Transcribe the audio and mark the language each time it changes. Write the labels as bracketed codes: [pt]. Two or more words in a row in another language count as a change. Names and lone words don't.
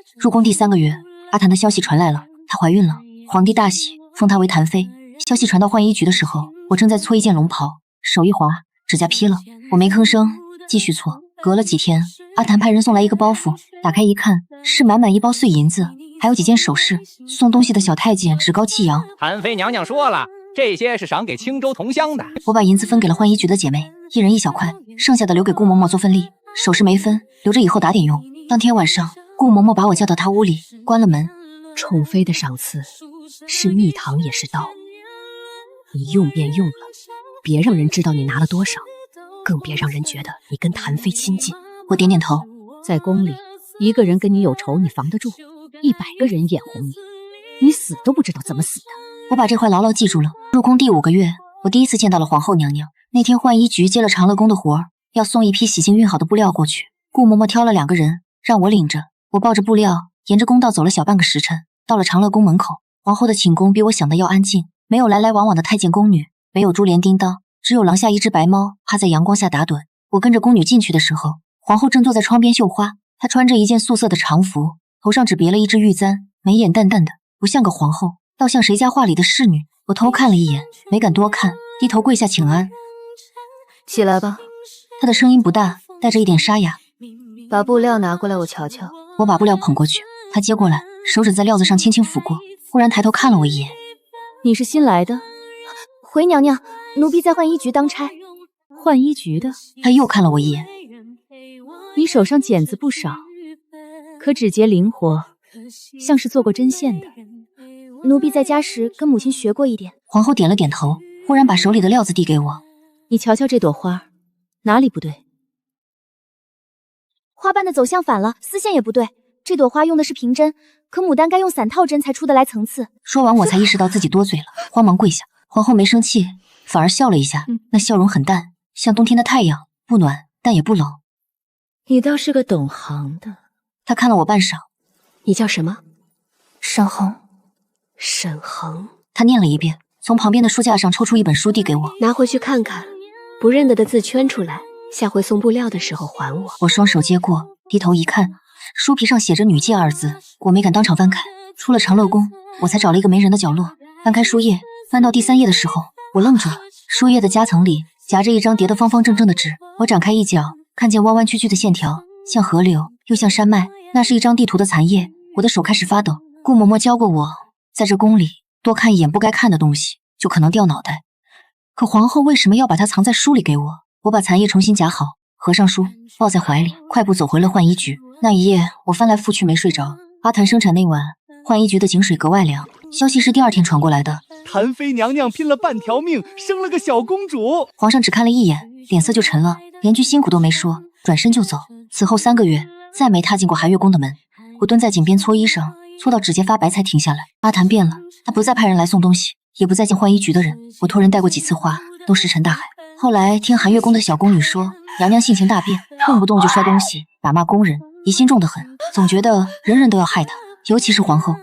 [zh] 入宮第3個月，阿檀的消息傳來了，她懷孕了，皇帝大喜，封她為檀妃。消息傳到浣衣局的時候，我正在搓一件龍袍，手一滑，指甲劈了。我沒吭聲，繼續搓。隔了幾天，阿檀派人送來一個包袱，打開一看，是滿滿一包碎銀子，還有幾件首飾。送東西的小太監趾高氣揚： 檀妃娘娘說了，這些是賞給青州同鄉的。我把銀子分給了浣衣局的姐妹，一人1小塊，剩下的留給顧嬷嬷做分例。首飾沒分，留着以後打點用。當天晚上，顧嬷嬷把我叫到她屋裡，關了門。寵妃的賞賜是蜜糖也是刀，你用便用了，別讓人知道你拿了多少，更別讓人覺得你跟檀妃親近。我點點頭。在宮裡，一個人跟你有仇，你防得住；100個人眼紅你，你死都不知道怎麼死的。我把這話牢牢記住了。入宮第5個月，我第一次見到了皇後娘娘。那天浣衣局接了長樂宮的活兒，要送一批洗淨熨好的布料過去。顧嬷嬷挑了2個人，讓我領着。我抱着布料，沿着宮道走了小半個時辰，到了長樂宮門口。皇後的寢宮比我想的要安靜，沒有來來往往的太監宮女，沒有珠簾叮當，只有廊下一隻白貓趴在陽光下打盹。我跟着宮女進去的時候，皇後正坐在窗邊繡花，她穿着一件素色的長服，頭上只別了一隻玉簪，眉眼淡淡的，不像個皇後，倒像誰家畫裡的侍女。我偷看了一眼，沒敢多看，低頭跪下請安。起來吧。她的聲音不大，帶着一點沙啞。把布料拿過來，我瞧瞧。我把布料捧過去，她接過來，手指在料子上輕輕撫過，忽然抬頭看了我一眼。你是新來的？回娘娘，奴婢在浣衣局當差。浣衣局的？她又看了我一眼。你手上茧子不少，可指節靈活，像是做過針線的。奴婢在家時跟母親學過一點。皇後點了點頭，忽然把手裡的料子遞給我。你瞧瞧這朵花，哪裡不對？花瓣的走向反了，絲線也不对。這朵花用的是平針，可牡丹該用散套針才出得來層次。說完我才意識到自己多嘴了，慌忙跪下。皇後沒生氣，反而笑了一下，那笑容很淡，像冬天的太陽，不暖但也不冷。你倒是個懂行的。她看了我半晌。你叫什麼？沈恆。沈恆。她念了一遍，從旁邊的書架上抽出一本書遞給我。拿回去看看，不認得的字圈出來，下回送布料的時候還我。我雙手接過，低頭一看，書皮上寫着女誡2字，我沒敢當場翻開。出了長樂宮，我才找了一個沒人的角落，翻開書頁，翻到第3頁的時候，我愣住了。書頁的夾層裡夾着一張疊得方方正正的紙，我展開一角，看見彎彎曲曲的線條，像河流，又像山脈。那是一張地圖的殘頁， 我的手開始發抖。顧嬤嬤教過我，在這宮裡多看一眼不該看的東西，就可能掉腦袋。可皇後為什麼要把它藏在書裡給我？我把殘頁重新夾好，合上書，抱在懷裡，快步走回了浣衣局。那一夜，我翻來覆去沒睡着。阿檀生產那晚，浣衣局的井水格外涼。消息是第二天傳過來的。檀妃娘娘拼了半條命，生了個小公主。皇上只看了一眼，臉色就沉了，連句辛苦都沒說，轉身就走。此後3個月，再沒踏進過寒月宮的門。我蹲在井邊搓衣裳，搓到指尖發白才停下來。阿檀變了，他不再派人來送東西，也不再見浣衣局的人。我托人帶過幾次花，都石沉大海。後來聽寒月宮的小宮女說，娘娘性情大變，動不動就摔東西，打罵宮人，疑心重得很，總覺得人人都要害她，尤其是皇後。